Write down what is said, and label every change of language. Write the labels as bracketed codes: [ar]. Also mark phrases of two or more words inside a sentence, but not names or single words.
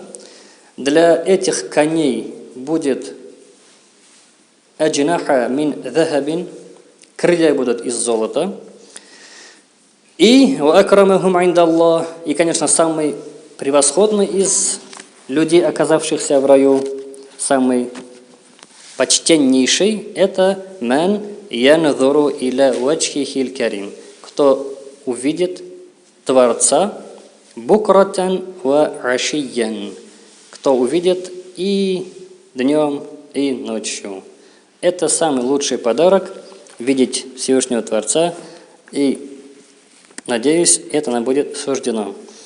[ru] Для этих коней будет [ar] أجنحة من ذهب, [ru] крылья будут из золота. И [ar] أكرمهم عند الله, [ru] и, конечно, самый превосходный из людей, оказавшихся в раю, самый почтеннейший, это [ar] من ينظر إلى وجهه الكريم, [ru] кто увидит Творца [ar] بكرة وعشيا, [ru] кто увидит и днем, и ночью. Это самый лучший подарок — видеть Всевышнего Творца, и, надеюсь, это нам будет суждено.